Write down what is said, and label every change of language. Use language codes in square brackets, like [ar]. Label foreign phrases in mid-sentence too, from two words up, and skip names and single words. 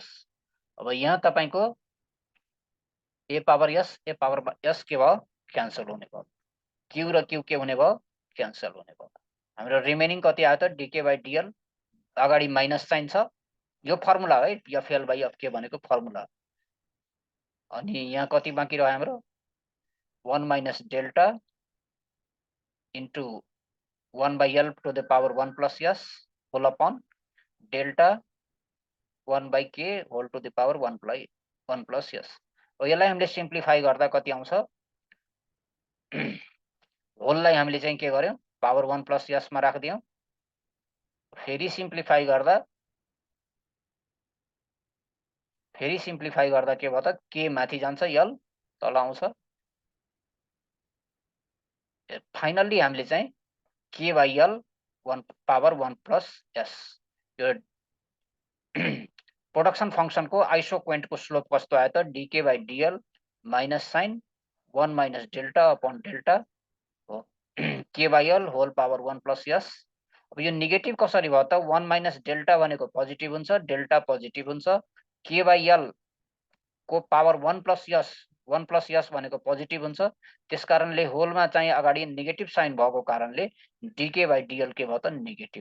[ne] अब यहाँ तपाईको a पावर s के भयो क्यान्सल हुने भयो, q र q के हुने भयो क्यान्सल हुने भयो। हाम्रो रिमेनिङ कति आयो त dk by dl, अगाडि माइनस साइन छ, यो फर्मुला है fl by fk भनेको फर्मुला। अनि यहाँ कति बाँकी रह्यो हाम्रो [en] 1 minus delta into 1 by l to the power 1 plus s whole upon delta 1 by k whole to the power 1 plus s. [ne] यसलाई हामीले सिम्प्लिफाई गर्दा कति आउँछ होललाई हामीले चाहिँ के गर्यौं [en] power 1 plus s [ne] मा राख्दियौं। फेरि सिम्प्लिफाई गर्दा के भयो त k माथि जान्छ l तल आउँछ। फाइनल्ली हामीले चाहिँ [en] k by l 1 power 1 plus s. [ne] यो प्रोडक्सन फंक्शनको आइसोक्वेन्टको स्लोप कस्तो आयो त dk by dl [en] minus sign 1 minus delta upon delta [ne] हो k by l होल [en] power 1 plus s. [ne] अब यो नेगेटिभ कसरी भयो त [en] 1 minus delta [ne] भनेको पोजिटिभ हुन्छ, डेल्टा पोजिटिभ हुन्छ, k by l को [en] power 1 plus s [ne] भनेको पोजिटिभ हुन्छ, त्यसकारणले होलमा चाहिँ अगाडि [en] negative sign [ne] भएको कारणले dk by dl के भयो त नेगेटिभ।